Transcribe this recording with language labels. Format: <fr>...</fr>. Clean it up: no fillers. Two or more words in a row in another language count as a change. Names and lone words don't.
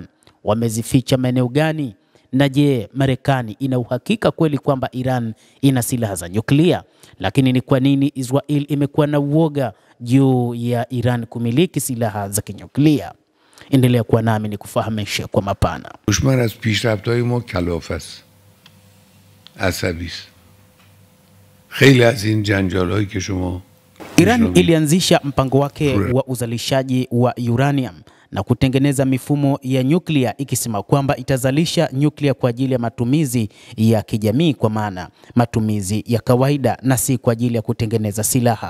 <sw>Wamezificha maeneo gani? Na je, Marekani ina uhakika kweli kwamba Iran ina silaha za nyuklia? Lakini ni kwa nini Israel imekuwa na uoga juu ya Iran kumiliki silaha za kinyuklia? Endelea kuwa nami ni kufahamisha kwa mapana.</sw> <fa>دشمن از پیشرفت‌های ما کلافه است. عصبی است. خیلی از این جنجال‌هایی که شما</fa> <sw>Iran ilianzisha mpango wake wa uzalishaji wa uranium na kutengeneza mifumo ya nyuklia ikisema kwamba itazalisha nyuklia kwa ajili ya matumizi ya kijamii, kwa maana matumizi ya kawaida na si kwa ajili ya kutengeneza silaha.</sw>